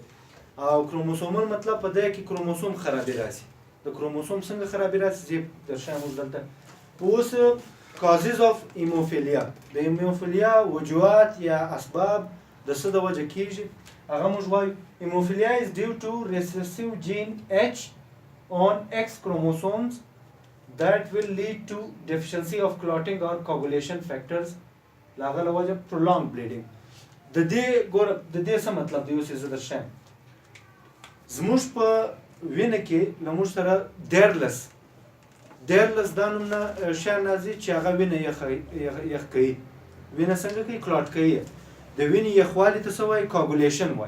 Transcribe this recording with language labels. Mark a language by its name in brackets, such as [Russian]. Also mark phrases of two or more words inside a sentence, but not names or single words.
[Pashto] او کروموسومل مطلب په دې کې کروموسوم خرابي راځي. د کروموسوم څنګه خرابي راځي زه درښیم اوس دلته. اوس [English] causes of hemophilia, [Pashto] د هیموفیلیا وجوهات یا اسباب د څه د وجه کېږي هغه موږ وایو. [English] هیموفیلیا is due to recessive gene H on X chromosomes that will lead to deficiency of clotting or coagulation factors. [Pashto] لاغه له وجه [English] prolonged bleeding. [Pashto] د دې ګوره د دې څه مطلب دی اوس زه درښیم. زموږ په وینه کې له موږ سره دیرلس دا نوم نه شیان راځي چې هغه وینه یخ کوي. وینه څنګه کوي؟ کلاټ کوي. د وینې یخوالي ته څه وایي؟ کاګولیشن وایي.